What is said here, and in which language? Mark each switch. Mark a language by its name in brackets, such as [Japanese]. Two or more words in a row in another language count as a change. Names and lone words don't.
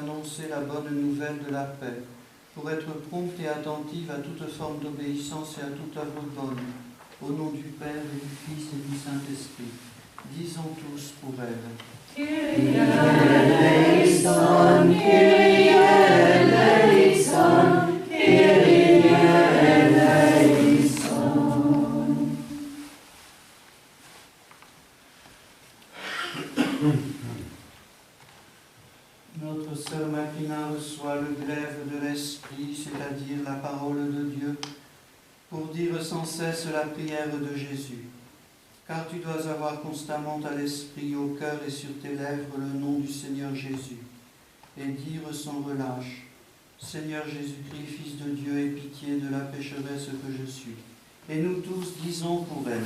[French] annoncer la bonne nouvelle de la paix, pour être prompte et attentive à toute forme d'obéissance et à toute œuvre bonne, au nom du Père et du Fils et du Saint-Esprit. Disons tous pour elle. [Greek] Κύριε ελέησον, Κύριε ελέησον, Κύριε ελέησον. [French] Notre sœur Macrina reçoit le glaive de l'Esprit, c'est-à-dire la parole de Dieu, pour dire sans cesse la prière de Jésus. Car tu dois avoir constamment à l'esprit, au cœur et sur tes lèvres le nom du Seigneur Jésus, et dire sans relâche, Seigneur Jésus-Christ, Fils de Dieu, aie pitié de la pécheresse que je suis. Et nous tous disons pour elle.